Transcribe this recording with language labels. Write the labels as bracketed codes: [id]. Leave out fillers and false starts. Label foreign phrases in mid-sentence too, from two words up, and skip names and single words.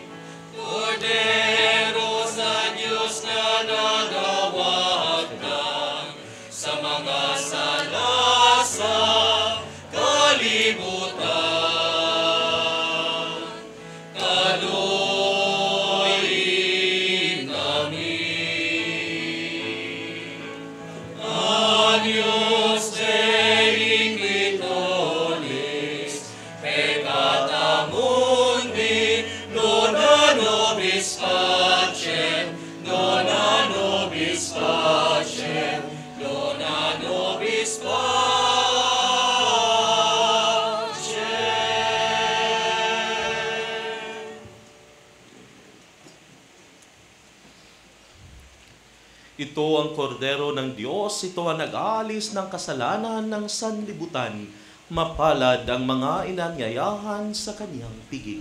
[ceb] Kordero sa Diyos na nagawagdan sa mga sala sa kalibutan. Kaluoyin namin. [la] Agnus Dei Quitoris, peccata mundi, dona nobis pacem, dona nobis pacem, dona nobis pacem. [tl] Ito ang kordero ng Diyos, ito ang nag-aalis ng kasalanan ng sanlibutan. Mapalad ang mga inanyayahan sa kanyang piging.